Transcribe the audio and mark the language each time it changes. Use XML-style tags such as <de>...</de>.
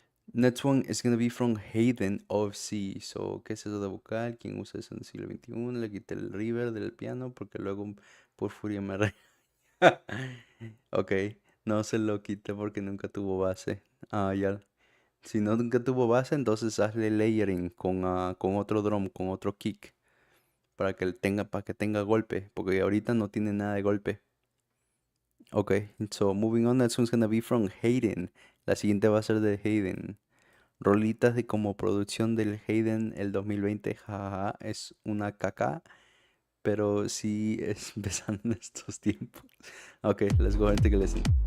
<en>Next one is gonna be from Hayden of C.</en> <es>So, ¿qué es eso de vocal? ¿Quién usa eso en el siglo XXI? Le quité el reverb del piano porque luego por furia me re... Ok, no se lo quité porque nunca tuvo base. Ah, ya. Si no nunca tuvo base, entonces hazle layering con otro drum, con otro kick. Para que tenga golpe. Porque ahorita no tiene nada de golpe.</es> <en>Ok, so moving on, next one's gonna be from Hayden.</en> <es>La siguiente va a ser de Hayden. Rolitas de como producción del Hayden el 2020, jajaja, es una caca, pero sí es empezando en estos tiempos.</es> <en>Ok, let's go ahead and take a listen.</en>